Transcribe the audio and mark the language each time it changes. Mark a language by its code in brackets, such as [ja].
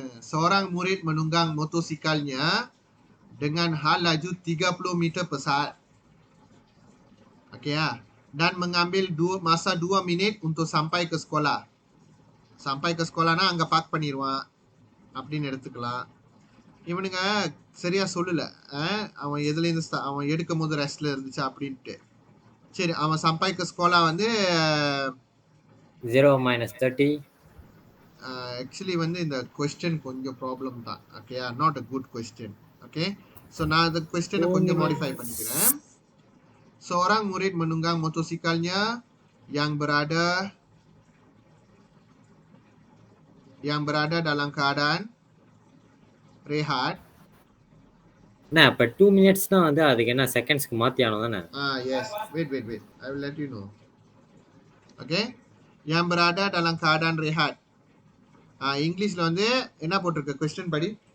[ms] seorang murid menunggang motosikalnya dengan hal laju 30 meter per saat. Okey ya. Dan mengambil masa 2 minit untuk sampai ke sekolah. Sampai ke sekolah [ta] னா அங்க park பண்ணிடுவான் அப்படின்னு எடுத்துக்கலாம். இவனுங்க சரியா சொல்லல. அவன் எதுல இருந்து அவன் எடுக்கும் போது ரெஸ்ட்ல இருந்துச்சு அப்படின்ட்டு. சரி, அவன் [ms] sampai ke sekolah [ta] வந்து [en] 0 minus 30. [ta] ஆக்சுவலி வந்து இந்த கொஸ்டின் கொஞ்சம் ப்ராப்ளம் தான். ஓகேயா? [en] Not a good question. [ta] Okay, so நான் இந்த கொஸ்டினை கொஞ்சம் மாடிஃபை பண்ணிக்கிறேன். [ms] seorang murid menunggang motosikalnya yang berada dalam keadaan rehat. [ta] என்ன அப்ப 2 மினிட்ஸ்னா வந்து அதுக்கு என்ன செகண்ட்ஸ்க்கு மாத்தி ஆனோம் தானே? [en] Yes, wait, I will let you know. [ms] Okay, yang berada dalam keadaan rehat. [ta] இங்கிலீஷ்ல வந்து என்ன போட்டிருக்கு கொஸ்டின் படி?